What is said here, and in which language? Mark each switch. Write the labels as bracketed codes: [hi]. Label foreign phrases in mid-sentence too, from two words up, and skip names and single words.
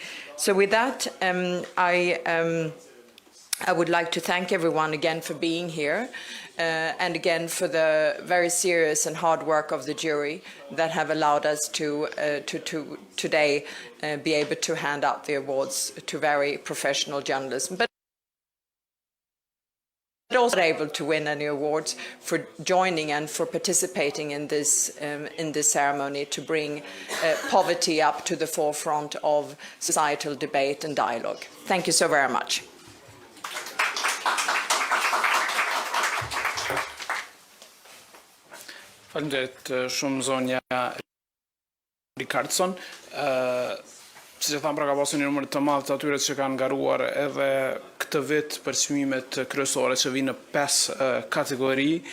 [en] So with that, I would like to thank everyone again for being here, and again for the very serious and hard work of the jury that have allowed us to today be able to hand out the awards to very professional journalism, but also able to win any awards for joining and for participating in this ceremony to bring poverty up to the forefront of societal debate and dialogue. Thank you so very much. [sq] Faleminderit shumë zonja Ricardson. Siç e tham, pra ka pasur një numër të madh të atyre që kanë ngaruar edhe këtë vit për çmimet kryesore që vinë në 5 kategori.